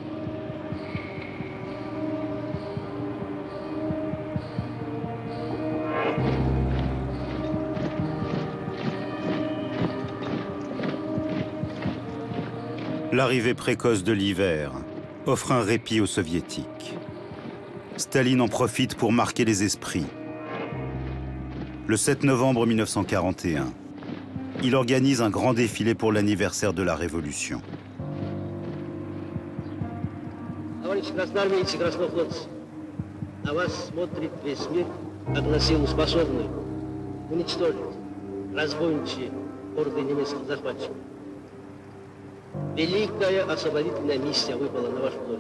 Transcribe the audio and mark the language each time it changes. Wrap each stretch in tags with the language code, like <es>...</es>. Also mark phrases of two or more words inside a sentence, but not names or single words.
<fr>L'arrivée précoce de l'hiver offre un répit aux Soviétiques. Staline en profite pour marquer les esprits. Le 7 novembre 1941, il organise un grand défilé pour l'anniversaire de la Révolution.</fr> <ru>Товарищи красноармейцы и краснофлотцы, на вас смотрит весь мир, как на силу способную уничтожить разбойничьи орды немецких захватчиков. Великая освободительная миссия выпала на вашу долю.</ru>